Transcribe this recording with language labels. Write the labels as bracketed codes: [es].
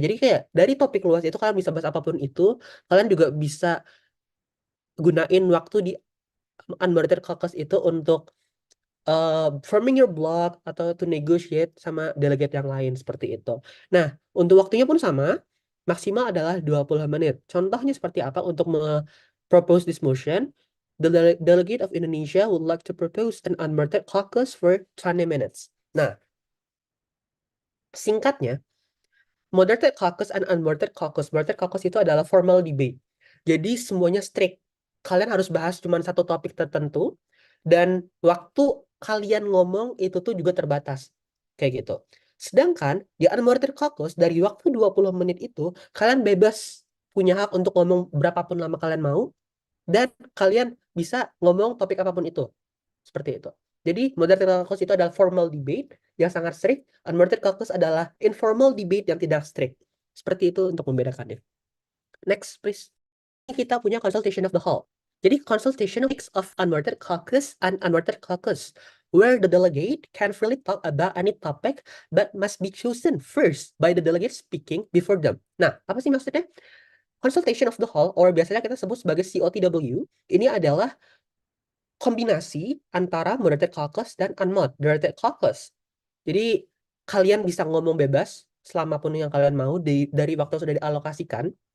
[id] Jadi kayak dari topik luas itu kalian bisa bahas apapun itu. Kalian juga bisa gunain waktu di unmoderated caucus itu untuk [en] forming your blog [id] atau [en] to negotiate [id] sama delegate yang lain, seperti itu. Nah, untuk waktunya pun sama, maksimal adalah 20 menit. Contohnya seperti apa untuk [en] propose this motion? The delegate of Indonesia would like to propose an unmoderated caucus for 20 minutes. [id] Nah, singkatnya, [en] moderated caucus and unmoderated caucus. [id] Moderated caucus itu adalah formal debate. Jadi semuanya strict. Kalian harus bahas cuma satu topik tertentu, dan waktu kalian ngomong itu tuh juga terbatas, kayak gitu. Sedangkan di unmoderated caucus, dari waktu 20 menit itu kalian bebas punya hak untuk ngomong berapapun lama kalian mau, dan kalian bisa ngomong topik apapun itu, seperti itu. Jadi moderated caucus itu adalah formal debate yang sangat strict, unmoderated caucus adalah informal debate yang tidak strict. Seperti itu untuk membedakannya. [en] Next, please. [id] Kita punya [en] consultation of the hall. Jadi consultation of unmoderated caucus and unmoderated caucus, where the delegate can freely talk about any topic but must be chosen first by the delegate speaking before them. [id] Nah, apa sih maksudnya? Consultation of the hall, or biasanya kita sebut sebagai COTW, ini adalah kombinasi antara moderated caucus dan unmoderated caucus. Jadi kalian bisa ngomong bebas selama pun yang kalian mau dari waktu yang sudah dialokasikan.